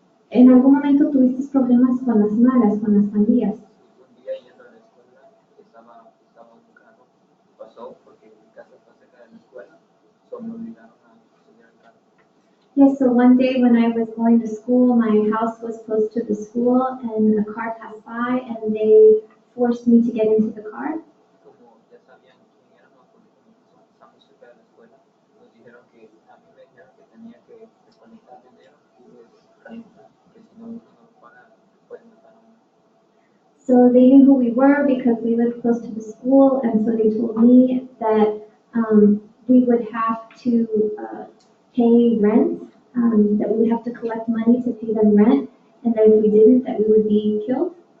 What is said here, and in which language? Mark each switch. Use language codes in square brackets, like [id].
[es] ¿En algún momento tuviste problemas con las malas, con las pandillas? Un día yendo a la escuela, estaba un carro, pasó porque mi casa está cerca de la escuela, solo me obligaron a subir al carro. [en] Yes, so one day when I was going to school, my house was close to the school, and a car passed by, and they forced me to get into the car. [es] Como ya sabían quién éramos, porque como estamos cerca de la escuela, nos dijeron que a mí me dijeron que tenía que desconectar dinero y renta, que si no uno no lo paga, pueden matar a uno. [en] So they knew who we were because we lived close to the school, and so they told me that we would have to pay rent, that we would have to collect money to pay them rent, and that if we didn't, that we would be killed.